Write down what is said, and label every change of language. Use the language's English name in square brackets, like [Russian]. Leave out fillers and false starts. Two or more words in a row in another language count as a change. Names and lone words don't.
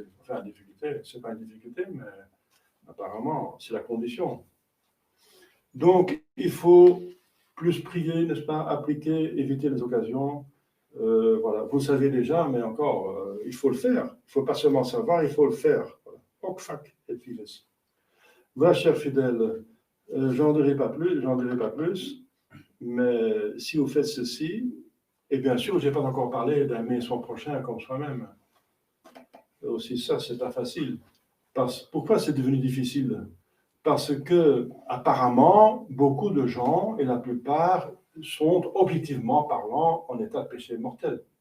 [French] Enfin, la difficulté, c'est pas une difficulté, mais apparemment, c'est la condition. Donc, il faut plus prier, n'est-ce pas, appliquer, éviter les occasions. Voilà, vous le savez déjà, mais encore, il faut le faire. Il ne faut pas seulement savoir, il faut le faire. [Latin] Hoc fac et vives. [French] Voilà, chers fidèles, j'en dirai pas plus, mais si vous faites ceci, et bien sûr, je n'ai pas encore parlé d'aimer son prochain comme soi-même. Aussi ça, c'est pas facile. Pourquoi c'est devenu difficile? Parce que, apparemment, beaucoup de gens, et la plupart, sont objectivement parlant en état de péché mortel.